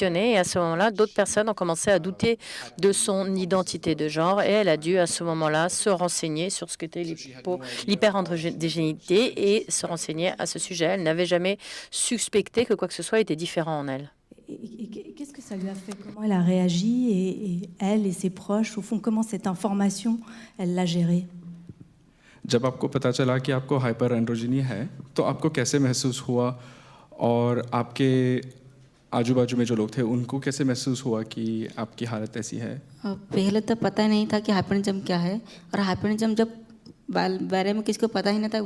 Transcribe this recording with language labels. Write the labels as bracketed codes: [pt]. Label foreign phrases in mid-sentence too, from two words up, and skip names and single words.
[fr] Et à ce moment-là, d'autres personnes ont commencé à douter de son identité de genre et elle a dû à ce moment-là se renseigner sur ce qu'était l'hyperandrogénité et se renseigner à ce sujet. Elle n'avait jamais suspecté que quoi que ce soit était différent en elle. Et qu'est-ce que ça lui a fait? Comment elle a réagi et elle et ses proches, au fond, comment cette information, elle l'a gérée? [hi] जब आपको पता चला कि आपको [en] hyper androgyny [hi] है तो आपको कैसे महसूस हुआ और आपके आजू बाजू में जो लोग थे उनको कैसे महसूस हुआ कि आपकी हालत ऐसी है? पहले तो पता ही नहीं था कि हाइपरनिज्म क्या है, और हाइपरनिज्म जब बारे में किसको पता ही नहीं था।